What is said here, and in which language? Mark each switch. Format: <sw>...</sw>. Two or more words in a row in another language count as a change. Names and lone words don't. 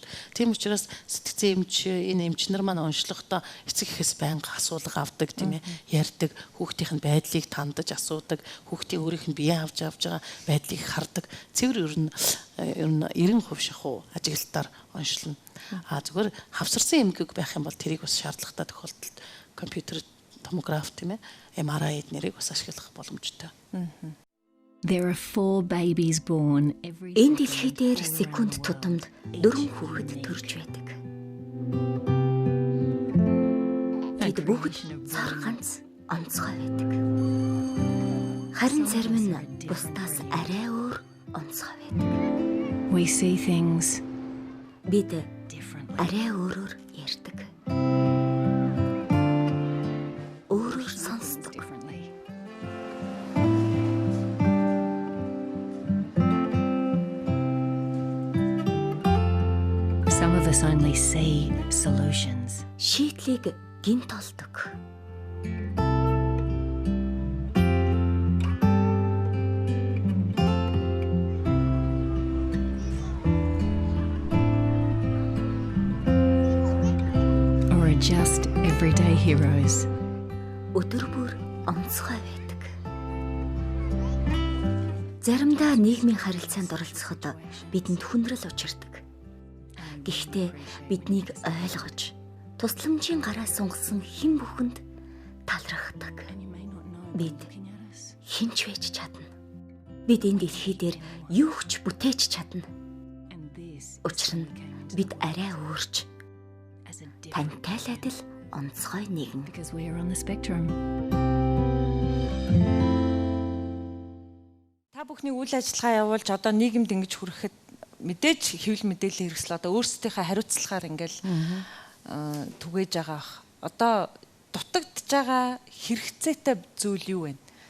<mn>Тийм учраас сэтгцэн эмч энэ эмч нар маань уншлахдаа эцэг эхээс байнга асуулга авдаг тийм ээ ярьдаг хүүхдийн байдлыг тандаж асуудаг хүүхдийн өөрийнх нь бие авч байгаа байдлыг хардаг цэвэр ер нь 90% шахуу ажиглалтаар уншилна. Зүгээр хавсарсан эмгэг байх юм бол тэрийг бас шаардлагатай тохиолдолд компьютер томограф тийм ээ MRI эднэрийг бас ашиглах боломжтой.</mn> <en>There are 4 babies born every</en> <mn>Энэ дэлхий дээр секунд тутамд 4 хүүхэд төрж байдаг. Бид бүгд цар ганц онцгой байдаг. Харин зарим нь бусдаас арай өөр онцгой байдаг.</mn> <en>We see things</en> <mn>Бид</mn> <en>differently.</en> <mn>арай өөрөөр ярьдаг. Өөрөөр сонсдог.</mn> <en>Differently. Some of us only see solutions.</en> <mn>Шийдлийг гинт олдог.</mn> <en>Or are just everyday heroes.</en> <mn>Өдөр бүр онцгой байдаг. Заримдаа нийгмийн харилцаанд оролцоход бидэнд хүндрэл учирдаг. Гэхдээ биднийг ойлгож, тусламжийн гараа сунгасан хэн бүхэнд талархдаг. Бид хинч байж чадна. Бид энэ дэлхий дээр юу ч бүтээж чадна.</mn> <en>And this</en> <mn>Учир нь бид арай өөрч</mn> <en>as a different</en> <mn>тантай л адил онцгой нэгэн.</mn> <en>because we are on the spectrum.</en> <mn>Та бүхний үйл ажиллагаа явуулж одоо нийгэмд ингэж хүрэхэд мэдээж хэвлэл мэдээлэл хэрэгсэл одоо өөрсдийнхээ хариуцлагаар ингээл түгээж байгаа. Одоо дутагдж байгаа хэрэгцээтэй зүйл юу вэ?</mn>